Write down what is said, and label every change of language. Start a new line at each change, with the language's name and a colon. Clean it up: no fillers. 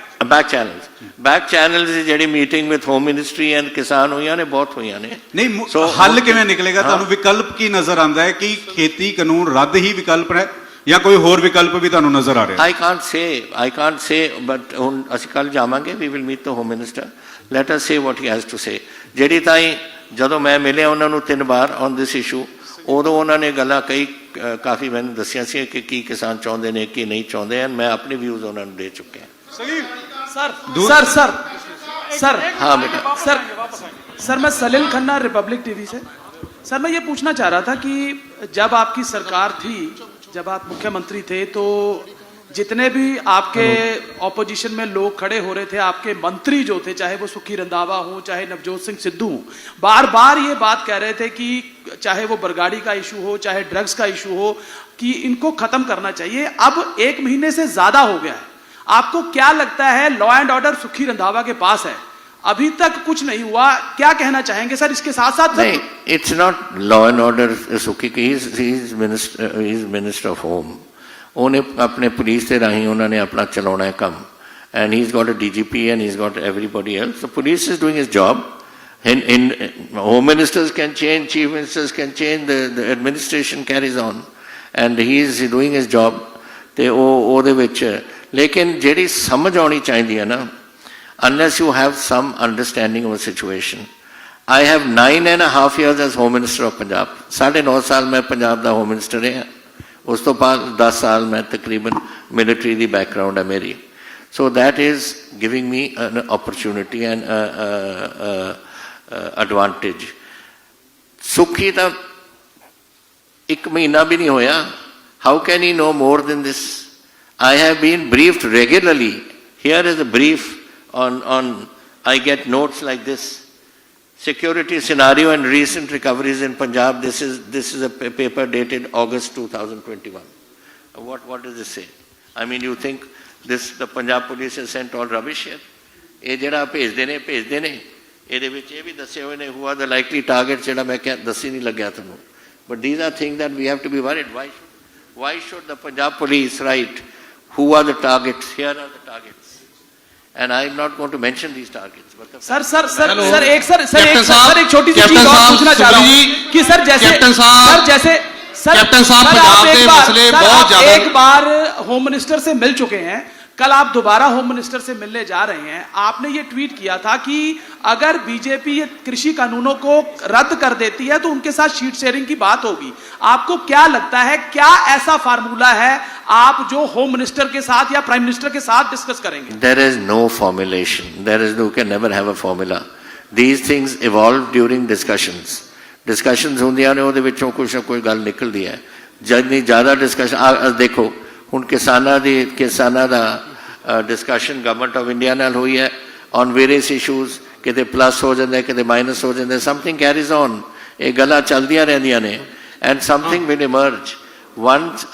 English: back channels
Punjabi: ਦੀ ਜਿਹੜੀ meeting with home ministry and ਕਿਸਾਨ ਹੋਈਆਂ ਨੇ, ਬਹੁਤ ਹੋਈਆਂ ਨੇ। ਨਹੀਂ ਹੱਲ ਕਿਵੇਂ ਨਿਕਲੇਗਾ? ਤੁਹਾਨੂੰ ਵਿਕਲਪ ਕੀ ਨਜ਼ਰ ਆਉਂਦਾ ਹੈ ਕਿ ਖੇਤੀ ਕਾਨੂੰਨ ਰੱਦ ਹੀ ਵਿਕਲਪ ਹੈ ਜਾਂ ਕੋਈ ਹੋਰ ਵਿਕਲਪ ਵੀ ਤੁਹਾਨੂੰ ਨਜ਼ਰ ਆ ਰਿਹਾ?
English: I can't say but
Punjabi: ਹੁਣ ਅਸੀਂ ਕੱਲ ਜਾਵਾਂਗੇ,
English: we will meet the home minister, let us say what he has to say.
Punjabi: ਜਿਹੜੀ ਤਾਈਂ ਜਦੋਂ ਮੈਂ ਮਿਲਿਆ ਉਹਨਾਂ ਨੂੰ 3 ਵਾਰ
English: on this issue,
Punjabi: ਉਦੋਂ ਉਹਨਾਂ ਨੇ ਗੱਲਾਂ ਕਈ ਕਾਫੀ ਮੈਨੂੰ ਦੱਸੀਆਂ ਸੀ ਕਿ ਕੀ ਕਿਸਾਨ ਚਾਹੁੰਦੇ ਨੇ ਕੀ ਨਹੀਂ ਚਾਹੁੰਦੇ, ਮੈਂ ਆਪਣੇ ਵਿਊਜ਼ ਉਹਨਾਂ ਨੂੰ ਦੇ ਚੁੱਕਿਆ।
Hindi: हाँ बेटा सर मैं सलील खन्ना रिपब्लिक टीवी से। सर मैं ये पूछना चाह रहा था कि जब आपकी सरकार थी, जब आप मुख्यमंत्री थे, तो जितने भी आपके ऑपोजिशन में लोग खड़े हो रहे थे, आपके मंत्री जो थे, चाहे वो सुखी रंधावा हो चाहे नवजोत सिंह सिद्धू हो, बार बार ये बात कह रहे थे कि चाहे वो बरगाड़ी का इशू हो चाहे ड्रग्स का इशू हो, कि इनको खत्म करना चाहिए। अब 1 महीने से ज्यादा हो गया है, आपको क्या लगता है? लॉ एंड ऑर्डर सुखी रंधावा के पास है, अभी तक कुछ नहीं हुआ, क्या कहना चाहेंगे सर इसके साथ साथ? नहीं,
English: It's not law and order सुखी, he is minister of home.
Hindi: उन्हें अपने पुलिस के राही उन्होंने अपना चलाना है काम,
English: And he is got a DGP and he's got everybody else. The police is doing his job. In home ministers can change, chief ministers can change, the administration carries on, and he is doing his job.
Punjabi: ਤੇ ਉਹਦੇ ਵਿੱਚ ਲੇਕਿਨ ਜਿਹੜੀ ਸਮਝ ਆਉਣੀ ਚਾਹੀਦੀ ਹੈ ਨਾ,
English: unless you have some understanding of a situation. I have 9.5 years as home minister of Punjab.
Punjabi: 9.5 ਸਾਲ ਮੈਂ ਪੰਜਾਬ ਦਾ ਹੋਮ ਮਿਨਿਸਟਰ ਰਿਹਾ। ਉਸ ਤੋਂ ਬਾਅਦ 10 ਸਾਲ ਮੈਂ ਤਕਰੀਬਨ ਮਿਲਟਰੀ ਦੀ ਬੈਕਗਰਾਉਂਡ ਹੈ ਮੇਰੀ।
English: So that is giving me an opportunity and advantage.
Punjabi: ਸੁਖੀ ਤਾਂ 1 ਮਹੀਨਾ ਵੀ ਨਹੀਂ ਹੋਇਆ।
English: How can he know more than this? I have been briefed regularly. Here is a brief on I get notes like this. Security scenario and recent recoveries in Punjab. This is a paper dated August 2021. What does this say? I mean, you think the Punjab police has sent all rubbish here?
Punjabi: ਇਹ ਜਿਹੜਾ ਭੇਜਦੇ ਨੇ ਇਹਦੇ ਵਿੱਚ ਇਹ ਵੀ ਦੱਸੇ ਹੋਏ ਨੇ
English: who are the likely targets,
Punjabi: ਜਿਹੜਾ ਮੈਂ ਕਿਹਾ ਦੱਸੀ ਨਹੀਂ ਲੱਗਿਆ ਤੁਹਾਨੂੰ,
English: but these are things that we have to be worried. Why should the Punjab police write who are the targets, here are the targets, and I am not going to mention these targets, but the
Hindi: एक छोटी सी चीज और पूछना चाह रहा हूं कि sir captain साहब पंजाब के मसले बहुत ज्यादा, एक बार होम मिनिस्टर से मिल चुके हैं, कल आप दोबारा होम मिनिस्टर से मिलने जा रहे हैं, आपने ये ट्वीट किया था कि अगर बीजेपी ये कृषि कानूनों को रद्द कर देती है तो उनके साथ शीट शेयरिंग की बात होगी। आपको क्या लगता है, क्या ऐसा फार्मूला है आप जो होम मिनिस्टर के साथ या प्राइम मिनिस्टर के साथ डिस्कस करेंगे?
English: There is no formulation. You can never have a formula. These things evolve during discussions.
Punjabi: Discussions ਹੁੰਦੀਆਂ ਨੇ, ਉਹਦੇ ਵਿੱਚੋਂ ਕੁਝ ਨਾ ਕੋਈ ਗੱਲ ਨਿਕਲਦੀ ਹੈ। ਜਿੰਨੀ ਜ਼ਿਆਦਾ ਡਿਸਕਸ਼ਨ ਦੇਖੋ ਹੁਣ ਕਿਸਾਨਾਂ ਦਾ ਡਿਸਕਸ਼ਨ ਗਵਰਨਮੈਂਟ ਆਫ ਇੰਡੀਆ ਨਾਲ ਹੋਈ ਹੈ
English: on various issues,
Punjabi: ਕਿਤੇ ਪਲੱਸ ਹੋ ਜਾਂਦਾ ਕਿਤੇ ਮਾਈਨਸ ਹੋ ਜਾਂਦਾ,
English: something carries on,
Punjabi: ਇਹ ਗੱਲਾਂ ਚੱਲਦੀਆਂ ਰਹਿੰਦੀਆਂ ਨੇ
English: And something will emerge once.